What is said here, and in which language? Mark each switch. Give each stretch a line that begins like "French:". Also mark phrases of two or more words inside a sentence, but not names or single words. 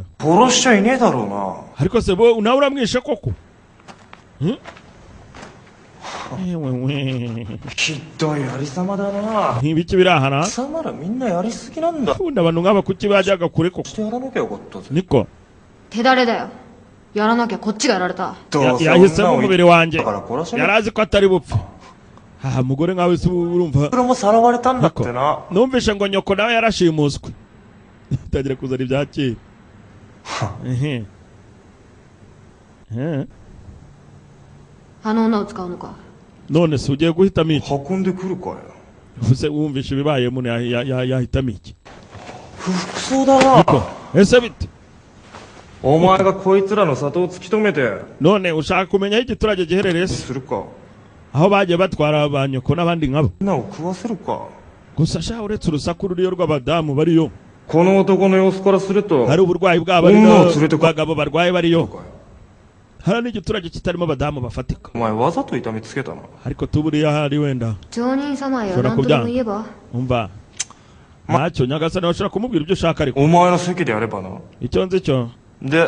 Japanese: 殺しちゃいねえだろうな。
Kinyarwanda: ariko se bo nawe uramwishe koko
Japanese: ひどいありさまだな。
Kinyarwanda: ibiki birahana
Japanese: 貴様らみんなやりすぎなんだ。
Kinyarwanda: ubundi abantu nk'aba kuki bajyaga kure koko
Japanese: してやらなきゃよかったぜ。
Kinyarwanda: niko
Japanese: 手だれだよ。やらなきゃこっちがやられた。どうせ
Kinyarwanda: yahisemo
Japanese: 女を
Kinyarwanda: umubiri
Japanese: 言っ
Kinyarwanda: wanjye
Japanese: たから殺し
Kinyarwanda: yari
Japanese: ね
Kinyarwanda: azi ko atari bupfe aha mugore nkawe se urumva
Japanese: え。俺もさらわれたんだってな。
Kinyarwanda: numvishe ngo nyoko nawe yarashimuswe utagira kuzana ibya kera ehe
Japanese: あの女を使うのか。
Kinyarwanda: none se ugiye guhitamo iki
Japanese: 運んでくるかよ。
Kinyarwanda: use wumvishe ibibaye muno yahitamo iki
Japanese: 不服そうだな。
Kinyarwanda: niko ese bite
Japanese: お前がこいつらの里を突き止めて
Kinyarwanda: none ushaka kumenya aho igiturage giherereye se
Japanese: するか。
Kinyarwanda: aho bagiye batwara ba nyoko n'abandi nkabo
Japanese: みんなを食わせるか。
Kinyarwanda: gusa sha uretse urusaku ruriyo rw'abadamu bariyo
Japanese: この男の様子からすると
Kinyarwanda: hari uburwayi bwabo ari
Japanese: 女を no 連れてこい。
Kinyarwanda: bagabo barwaye bariyo
Japanese: かよ
Kinyarwanda: hari n'igiturage kitarimo abadamu bafatika
Japanese: お前わざと痛みつけたな。
Kinyarwanda: ariko tuburiya hari wenda
Japanese: 町人様よ、
Kinyarwanda: Shobora
Japanese: 何とでも
Kinyarwanda: kubyanga
Japanese: 言えば。
Kinyarwanda: umva ntacyo nyagasani washobora kumubwira ibyo ushaka ariko
Japanese: お前の席でやればな。
Kinyarwanda: icyo nzi cyo
Japanese: で、